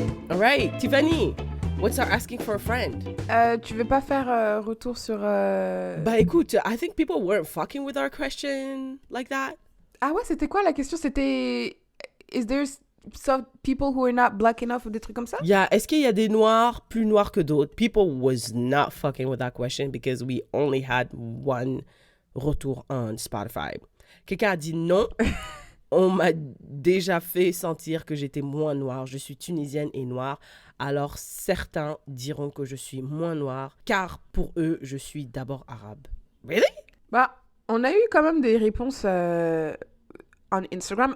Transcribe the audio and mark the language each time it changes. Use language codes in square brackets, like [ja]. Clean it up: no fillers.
[en] Alright, Tiffany, what's our asking for a friend? [fr] Tu veux pas faire retour sur... Bah écoute, [en] I think people weren't fucking with our question like that. [fr] Ah ouais, c'était quoi la question? C'était... [en] Is there some people who are not black enough [fr] ou des trucs comme ça? [en] Yeah, [fr] est-ce qu'il y a des noirs plus noirs que d'autres? [en] People was not fucking with that question because we only had one retour on Spotify. [fr] Quelqu'un a dit non. On m'a déjà fait sentir que j'étais moins noire. Je suis tunisienne et noire. Alors certains diront que je suis moins noire car pour eux, je suis d'abord arabe. [en] Really? [fr] Bah, on a eu quand même des réponses on Instagram.